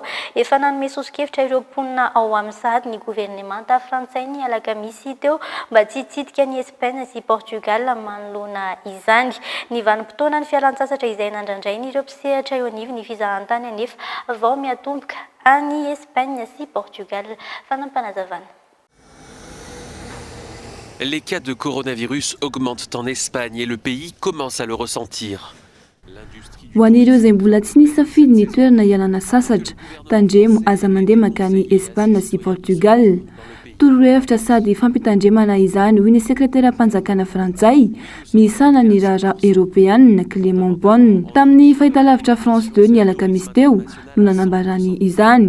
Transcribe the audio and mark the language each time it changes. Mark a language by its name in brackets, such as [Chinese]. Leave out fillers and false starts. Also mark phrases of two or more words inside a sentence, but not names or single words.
[Malagasy] Efa nanome sosokevitra ireo mponina ao amin'ny sady ny gouvernemanta frantsay ny alakamisy teo mba tsy hitsidika ny Espagne sy Portugal manoloana izany. Ny vanim-potoana ny fialan-tsasatra izay nandrandray ireo mpisehatra eo anivy ny fizahantany anefa vao miatomboka any Espagne sy Portugal. Fanampanazavana. [French] Les cas de coronavirus augmentent en Espagne et le pays commence à le ressentir. [Malagasy] Ho an'ireo izay mbola tsy nisafidy ny toerana ialana sasatra, tandremo aza mandeha makany Espagne sy Portugal. Torohevitra sady fampitandremana izany hoy ny sekretera-panjakana frantsay misana ny rara européenne Clément Bonne tamin'ny fahitalavitra France 2 ny alakamisy teo no nanambarany izany.